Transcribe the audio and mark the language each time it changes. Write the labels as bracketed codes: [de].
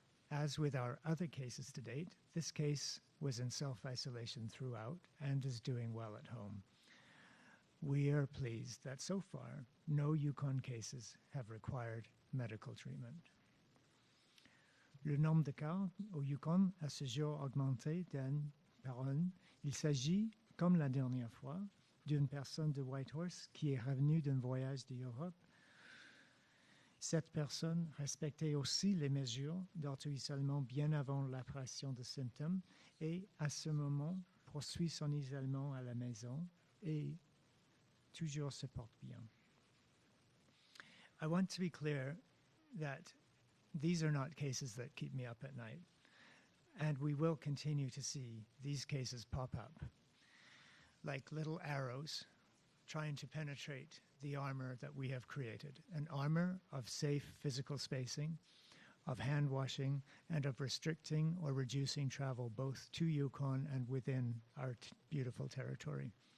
[en] As with our other cases to date, this case was in self-isolation throughout and is doing well at home. We are pleased that so far, no Yukon cases have required medical treatment. [fr] Le nombre de cas au Yukon a ce jour augmenté par un. Il s'agit, comme la dernière fois, d'une personne de Whitehorse qui est revenue d'un voyage d'Europe. Cette personne respectait aussi les mesures d'auto-isolement bien avant l'apparition de symptômes et à ce moment poursuit son isolement à la maison et toujours se porte bien. [en] I want to be clear that these are not cases that keep me up at night, and we will continue to see these cases pop up like little arrows trying to penetrate the armor that we have created, an armor of safe physical spacing, of hand washing, and of restricting or reducing travel both to Yukon and within our beautiful territory.